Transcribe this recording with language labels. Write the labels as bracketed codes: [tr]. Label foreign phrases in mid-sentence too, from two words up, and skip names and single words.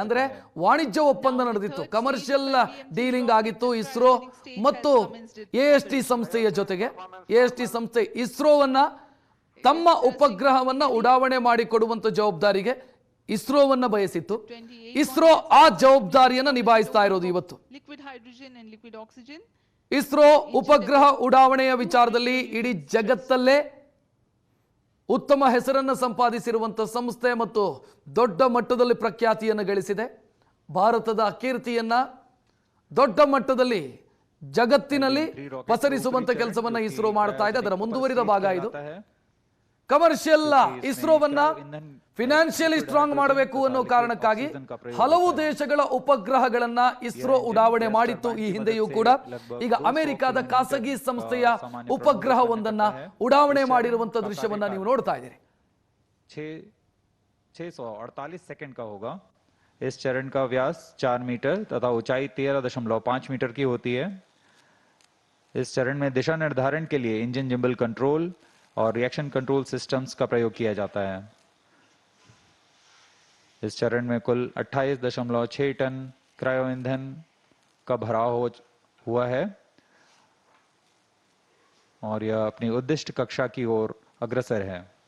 [kn] ಅಂದ್ರೆ ವಾಣಿಜ್ಯ ಒಪ್ಪಂದ ನಡೆದಿತ್ತು, [en] commercial dealing [kn] ಆಗಿತ್ತು ಇಸ್ರೋ ಮತ್ತು AST ಸಂಸ್ಥೆಯ ಜೊತೆಗೆ. AST ಸಂಸ್ಥೆ ಇಸ್ರೋವನ್ನ ತಮ್ಮ ಉಪಗ್ರಹವನ್ನ ಉಡಾವಣೆ ಮಾಡಿಕೊಡುವಂತ ಜವಾಬ್ದಾರಿಗೆ ಇಸ್ರೋವನ್ನ ಬಯಸಿತ್ತು. ಇಸ್ರೋ ಆ ಜವಾಬ್ದಾರಿಯನ್ನ ನಿಭಾಯಿಸ್ತಾ ಇರೋದು ಇವತ್ತು. [en] Liquid hydrogen and liquid oxygen. [kn] ಇಸ್ರೋ ಉಪಗ್ರಹ ಉಡಾವಣೆಯ ವಿಚಾರದಲ್ಲಿ ಇಡೀ ಜಗತ್ತಲ್ಲೇ ಉತ್ತಮ ಹೆಸರನ್ನು ಸಂಪಾದಿಸಿರುವಂತಹ ಸಂಸ್ಥೆ ಮತ್ತು ದೊಡ್ಡ ಮಟ್ಟದಲ್ಲಿ ಪ್ರಖ್ಯಾತಿಯನ್ನು ಗಳಿಸಿದೆ. ಭಾರತದ ಕೀರ್ತಿಯನ್ನ ದೊಡ್ಡ ಮಟ್ಟದಲ್ಲಿ ಜಗತ್ತಿನಲ್ಲಿ ಪಸರಿಸುವಂತ ಕೆಲಸವನ್ನ ಇಸ್ರೋ ಮಾಡ್ತಾ ಇದೆ. ಅದರ ಮುಂದುವರಿದ ಭಾಗ ಇದು. ಕಮರ್ಷಿಯಲ್ ಇಸ್ರೋವನ್ನ [en] financially strong [kn] ಮಾಡಬೇಕು ಅನ್ನೋ ಕಾರಣಕ್ಕಾಗಿ ಹಲವು ದೇಶಗಳ ಉಪಗ್ರಹಗಳನ್ನ ಇಸ್ರೋ ಉಡಾವಣೆ ಮಾಡಿತ್ತು ಈ ಹಿಂದೆಯೂ ಕೂಡ. ಈಗ ಅಮೆರಿಕಾದ ಖಾಸಗಿ ಸಂಸ್ಥೆಯ ಉಪಗ್ರಹವೊಂದನ್ನ ಉಡಾವಣೆ ಮಾಡಿರುವಂತ ದೃಶ್ಯವನ್ನ ನೀವು ನೋಡ್ತಾ ಇದ್ದೀರಿ. [hi] 648 सेकंड का होगा. इस चरण का व्यास 4 मीटर तथा ऊंचाई 13.5 मीटर की होती है. इस चरण में दिशा निर्धारण के लिए [en] engine gimbal control [hi] और [en] reaction control systems [hi] का प्रयोग किया जाता है. इस चरण में कुल 28.6 टन क्रायो ईंधन का भराव हुआ है और यह अपनी उद्दिष्ट कक्षा की ओर अग्रसर है.